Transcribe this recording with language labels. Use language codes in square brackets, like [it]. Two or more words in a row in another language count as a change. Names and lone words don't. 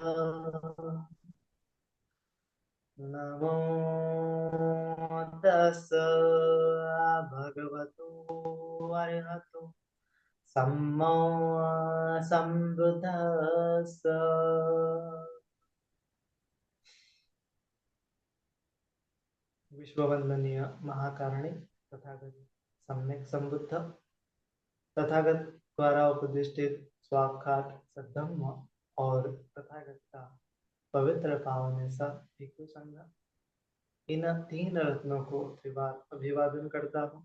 [pi] नमो तस् भगवतो अरहतो सम्मा सम्बुद्धस्स। [hi] विश्ववंदनीय महाकारणी तथागत सम्यक संबुद्ध तथागत द्वारा उपदिष्टित स्वाक्षात सद्धम्म और तथागत का पवित्र पावन सा भिक्षु संघ, इन तीन रत्नों को त्रिवार अभिवादन करता हूँ।